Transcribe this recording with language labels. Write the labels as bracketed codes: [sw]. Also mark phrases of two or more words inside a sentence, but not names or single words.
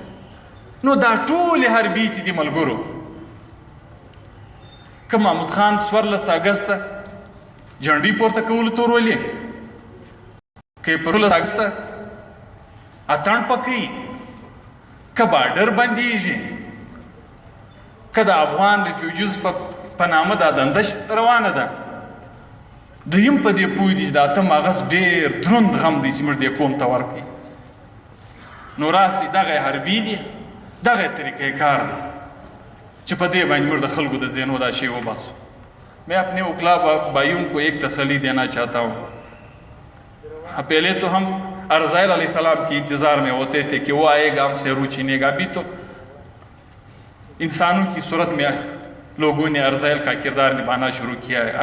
[ps] نو دا ټولې حربي چې دي ملګرو، که محمود خان 14 اګسته جنډۍ پورته کولو تور ولې، که یې په 16 اګسته اتڼ پکوي، که بارډر بندېږي، که د [en] Afghan refugees [ps] په نامه دا دنده روانه ده، دوی هم په دې پوه دي چې د اتم اغست ډېر دروند غم دی چې موږ دې قوم ته ورکوي. نو راسي دغه حربي دي، دغه طریقې کار دی چې په دې باندې موږ د خلکو د ذهنو دا شی وباسو. [ur] میں اپنے اوکلا بھائیوں کو ایک تسلی دینا چاہتا ہوں. پہلے تو ہم ارزائیل [ar] علیہ السلام [ur] کی انتظار میں ہوتے تھے کہ وہ آئے گا ہم سے روح چھینے گا. ابھی تو انسانوں کی صورت میں لوگوں نے ارزائیل کا کردار نبھانا شروع کیا ہے.